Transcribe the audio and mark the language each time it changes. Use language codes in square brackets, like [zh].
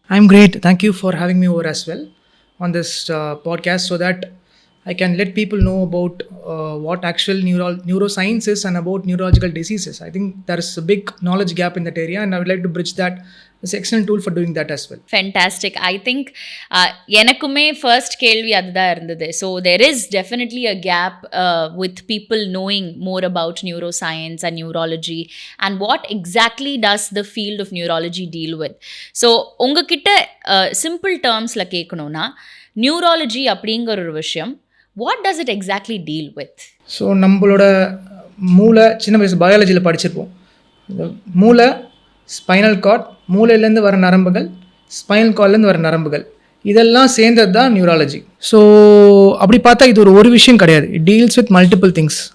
[en] I'm great. Thank you for having me over as well on this podcast so that I can let people know about what actual neuroscience is and about neurological diseases. I think there is a big knowledge gap in that area and I would like to bridge that. It's an excellent tool for doing that as well. Fantastic. I think [ta] எனக்குமே first கேள்வி அதுதான் இருந்தது. [en] So there is definitely a gap with people knowing more about neuroscience and neurology and what exactly does the field of neurology deal with. So [ta] உங்ககிட்ட [en] simple termsல [ta] கேட்கணும்னா neurology அப்படிங்கிற ஒரு விஷயம் [en] what does it exactly deal with? [ta] So நம்மளோட மூளை சின்ன வயசு பயாலஜியில் படிச்சிருப்போம். மூளை, ஸ்பைனல் கார்ட், மூளையிலேருந்து வர நரம்புகள், ஸ்பைனல் கார்ட்லேருந்து வர நரம்புகள், இதெல்லாம் சேர்ந்தது தான் நியூராலஜி. ஸோ அப்படி பார்த்தா இது ஒரு விஷயம் கிடையாது. [en] It deals with multiple things.